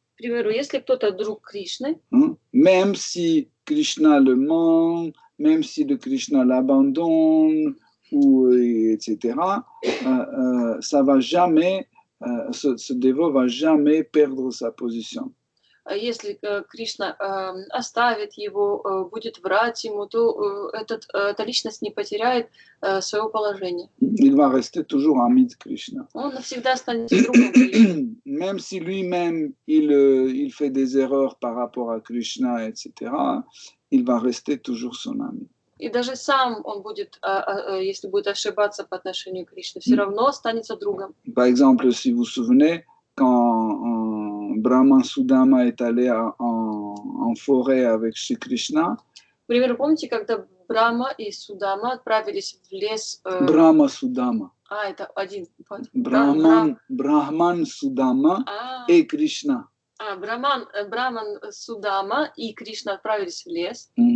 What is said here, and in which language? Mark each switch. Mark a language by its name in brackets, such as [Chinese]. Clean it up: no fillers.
[Russian] к примеру, если кто-то друг Кришны, [French] même si Krishna le ment, même si le Krishna l'abandonne, ou etc., ça va jamais, ce dévot va jamais perdre sa position. [Russian] Если Кришна оставит его, будет врать ему, то эта личность не потеряет своего положения. [French] Il va rester toujours ami de Krishna. [Russian] Он навсегда останется другом Кришны. [French] Même si lui-même il fait des erreurs par rapport à Krishna, etc., il va rester toujours son ami. [Russian] И даже сам он будет, если будет ошибаться по отношению к Кришне, все равно останется другом. [French] Par exemple, si vous vous souvenez, quand Brahman Sudama est allé en forêt avec Shri Krishna. [Russian] К примеру, помните, когда Брахма и Судама отправились в лес... Брахма Судама. Это один. Брахман Судама и Кришна. Браман Судама и Кришна отправились в лес.